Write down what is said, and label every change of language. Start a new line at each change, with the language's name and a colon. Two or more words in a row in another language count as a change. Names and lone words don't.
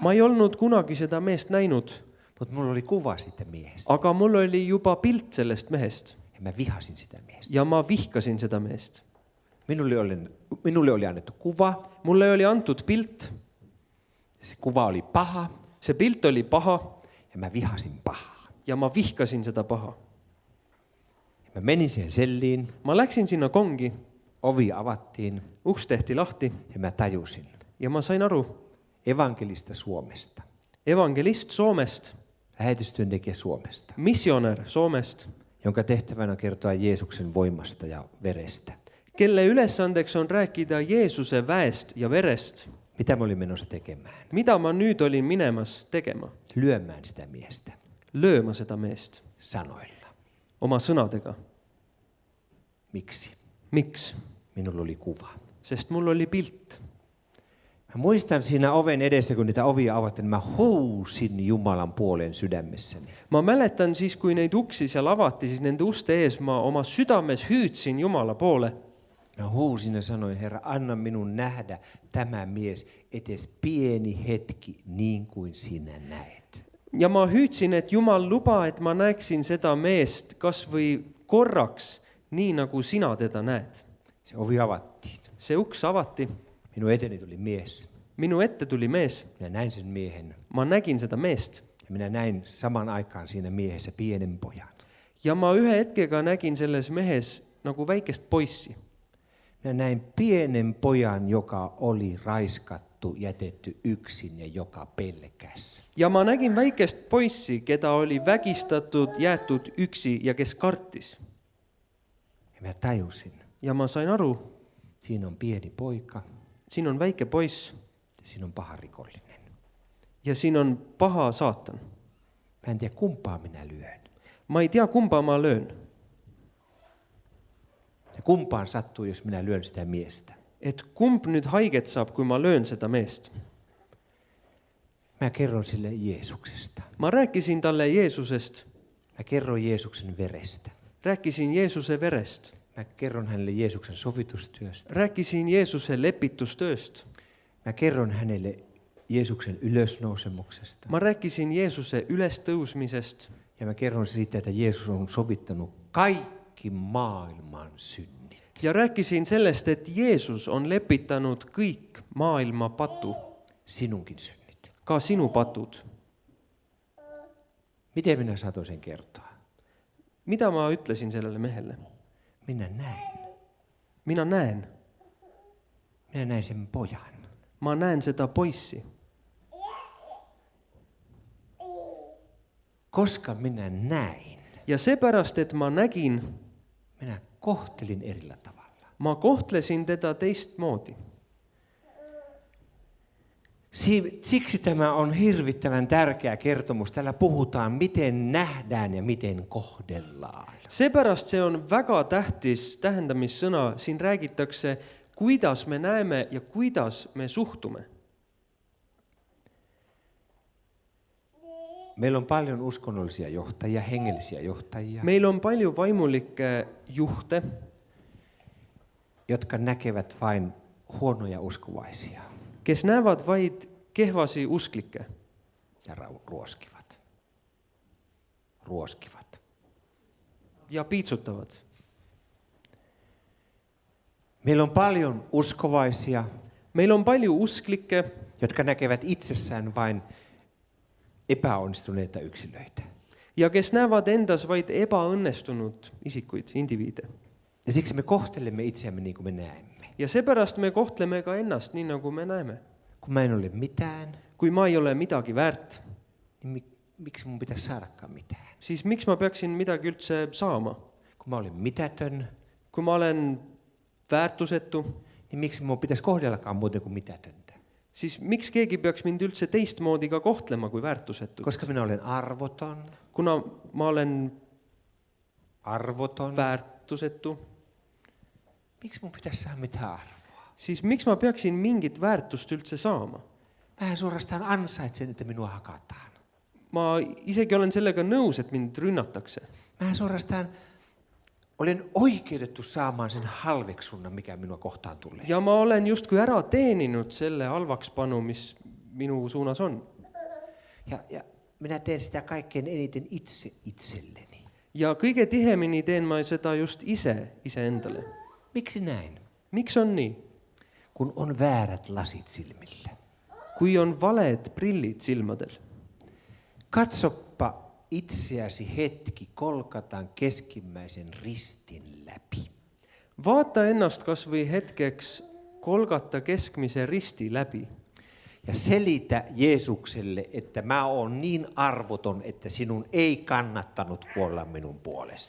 Estonian: Ma ei olnud kunagi seda meest näinud,
Finnish: mutta mulla oli kuva siitä miehestä.
Estonian: aga mul oli juba pilt sellest mehest
Finnish: Ja mä vihasin sitä miestä.
Estonian: ja ma vihkasin seda meest.
Finnish: Minulle oli annettu kuva.
Estonian: Mulle oli antud pilt,
Finnish: Se kuva oli paha
Estonian: see pilt oli paha
Finnish: ja mä vihasin pahaa.
Estonian: ja ma vihkasin seda paha.
Finnish: Ja mä menin siihen selliin,
Estonian: Ma läksin sinna kongi,
Finnish: ovi avattiin
Estonian: uks tehti lahti
Finnish: ja mä tajusin
Estonian: ja ma sain aru,
Finnish: evankelista Suomesta,
Estonian: evangelist Soomest,
Finnish: lähetystyöntekijä Suomesta,
Estonian: missionär Soomest,
Finnish: jonka tehtävänä on kertoa Jeesuksen voimasta ja verestä.
Estonian: kelle ülesandeks on rääkida Jeesuse väest ja verest.
Finnish: Mitä mä olin menossa tekemään?
Estonian: Mida ma nüüd olin minemas tegema?
Finnish: Lyömään sitä miestä
Estonian: Lööma seda meest
Finnish: sanoilla.
Estonian: oma sõnadega.
Finnish: Miksi?
Estonian: Miks?
Finnish: Minulla oli kuva.
Estonian: Sest mul oli pilt.
Finnish: Mä muistan siinä oven edessä, kun niitä ovia avattiin, mä huusin Jumalan puoleen sydämessäni.
Estonian: Ma mäletan siis, kui neid uksi seal avati, siis nende uste ees ma oma südames hüüdsin Jumala poole.
Finnish: Mä huusin ja sanoin, Herra, anna minun nähdä tämä mies etes pieni hetki niin kuin sinä näet.
Estonian: Ja ma hüüdsin, et Jumal luba, et ma näeksin seda meest kas või korraks, nii nagu sina teda näed.
Finnish: Se ovi avattiin.
Estonian: See uks avati.
Finnish: Minun eteni tuli mies.
Estonian: Minu ette tuli mees.
Finnish: Minä näin sen miehen.
Estonian: Ma nägin seda meest.
Finnish: Ja minä näin saman aikaan siinä miehessä pienen pojan.
Estonian: Ja ma ühe hetkega nägin selles mehes nagu väikest poissi.
Finnish: Minä näin pienen pojan, joka oli raiskattu, jätetty yksin ja joka pelkäs.
Estonian: Ja ma nägin väikest poissi, keda oli vägistatud, jäetud üksi ja kes kartis.
Finnish: Ja mä tajusin,
Estonian: Ja ma sain aru,
Finnish: siinä on pieni poika
Estonian: siin on väike poiss
Finnish: ja siinä on paha rikollinen.
Estonian: ja siin on paha saatan.
Finnish: Mä en tiedä, kumpaa minä lyön.
Estonian: Ma ei tea, kumba ma löön.
Finnish: Ja kumpaan sattuu, jos minä lyön sitä miestä.
Estonian: Et kumb nüüd haiget saab, kui ma löön seda meest.
Finnish: Mä kerron sille Jeesuksesta.
Estonian: Ma rääkisin talle Jeesusest,
Finnish: Mä kerron Jeesuksen verestä.
Estonian: rääkisin Jeesuse verest,
Finnish: Mä kerron hänelle Jeesuksen sovitustyöstä.
Estonian: rääkisin Jeesuse lepitustööst.
Finnish: Mä kerron hänelle Jeesuksen ylösnousemuksesta.
Estonian: Ma rääkisin Jeesuse ülestõusmisest
Finnish: Ja mä kerron siitä, että Jeesus on sovittanut kaikki maailman synnit.
Estonian: ja rääkisin sellest, et Jeesus on lepitanud kõik maailma patu,
Finnish: Sinunkin synnit.
Estonian: ka sinu patud.
Finnish: Miten minä saatoin sen kertoa?
Estonian: Mida ma ütlesin sellele mehele?
Finnish: Minä näin.
Estonian: Mina näen.
Finnish: Minä näin sen pojan.
Estonian: Ma näen seda poissi.
Finnish: Koska minä näin,
Estonian: Ja seepärast, et ma nägin,
Finnish: minä kohtelin erillä tavalla.
Estonian: ma kohtlesin teda teistmoodi.
Finnish: Siksi tämä on hirvittävän tärkeä kertomus. Täällä puhutaan, miten nähdään ja miten kohdellaan.
Estonian: Seepärast see on väga tähtis tähendamissõna. Siin räägitakse, kuidas me näeme ja kuidas me suhtume.
Finnish: Meillä on paljon uskonnollisia johtajia, hengellisiä johtajia,
Estonian: Meil on palju vaimulikke juhte,
Finnish: jotka näkevät vain huonoja uskovaisia
Estonian: kes näevad vaid kehvasi usklikke
Finnish: ja ruoskivat. Ruoskivat.
Estonian: ja piitsutavad.
Finnish: Meillä on paljon uskovaisia,
Estonian: Meil on palju usklikke,
Finnish: jotka näkevät itsessään vain epäonnistuneita yksilöitä.
Estonian: ja kes näevad endas vaid ebaõnnestunud isikuid, indiviide.
Finnish: Ja siksi me kohtelemme itseämme niin kuin me näemme.
Estonian: Ja seepärast me kohtleme ka ennast nii, nagu me näeme.
Finnish: Kun mä en ole mitään,
Estonian: Kui ma ei ole midagi väärt,
Finnish: niin miksi mun pitäisi saadakaan mitään?
Estonian: siis miks ma peaksin midagi üldse saama?
Finnish: Kun mä olen mitätön,
Estonian: Kui ma olen väärtusetu,
Finnish: niin miksi mun pitäisi kohdellakaan muuten kuin mitätöntä?
Estonian: siis miks keegi peaks mind üldse teistmoodi ka kohtlema kui väärtusetut?
Finnish: Koska minä olen arvoton,
Estonian: Kuna ma olen
Finnish: arvoton,
Estonian: väärtusetu,
Finnish: miksi mun pitäisi saada mitään arvoa?
Estonian: siis miks ma peaksin mingit väärtust üldse saama?
Finnish: Mä suorastaan ansaitsen, että minua hakataan.
Estonian: Ma isegi olen sellega nõus, et mind rünnatakse.
Finnish: Mä suorastaan olen oikeutettu saamaan sen halveksunnan, mikä minua kohtaan tulee.
Estonian: Ja ma olen justkui ära teeninud selle halvakspanu, mis minu suunas on.
Finnish: Ja minä teen sitä kaikkein eniten itse itselleni.
Estonian: Ja kõige tihemini teen ma seda just iseendale.
Finnish: Miksi näin?
Estonian: Miks on nii?
Finnish: Kun on väärät lasit silmillä.
Estonian: Kui on valed prillid silmadel.
Finnish: Katsoppa itseäsi hetki Kolkatan keskimmäisen ristin läpi.
Estonian: Vaata ennast kas või hetkeks Kolgata keskmise risti läbi.
Finnish: Ja selitä Jeesukselle, että mä oon niin arvoton, että sinun ei kannattanut kuolla minun puolesta.